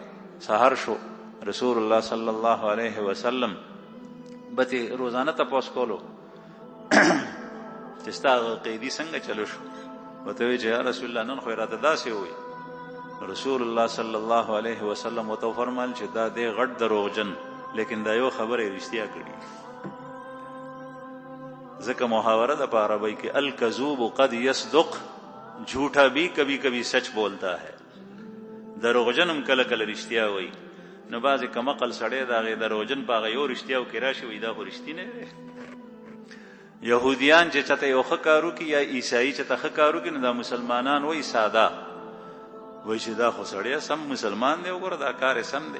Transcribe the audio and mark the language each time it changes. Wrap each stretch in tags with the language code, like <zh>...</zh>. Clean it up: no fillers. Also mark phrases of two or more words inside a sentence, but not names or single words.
<ps>سحر شو رسول الله</ps> <ar>صلی الله علیه وسلم</ar> <ps>بته روزانه تپوس کولو چې ستا قیدی څنګه چلو شو. ورته وایي چې یا رسول الله نن خو راته داسې وایي. رسول الله</ps> <ar>صلی الله علیه وسلم</ar> <ps>ورته فرمایل چې دا دی غټ دروغجن لیکن دا یو خبره رښتیا کړي. ذکر محاورہ دا پا عربی کہ</ps> <ar>الکذوب قد یصدق</ar> <ur>جھوٹا بھی کبھی کبھی سچ بولتا ہے.</ur> <ps>دروغجن کله کله رښتیا وایي. نو بعضې کمقل سړی د هغې دروغجن په هغه یو رښتیاو کې راشي وایي دا خو رښتینی دی. یهودیان چې چاته یو ښه کار وکړي یا عیسایي چې ته ښه کار وکړي نو دا مسلمانان وایي ساده وایي چې دا خو سړی سم مسلمان دی وګوره دا کار یې سم دی.</ps>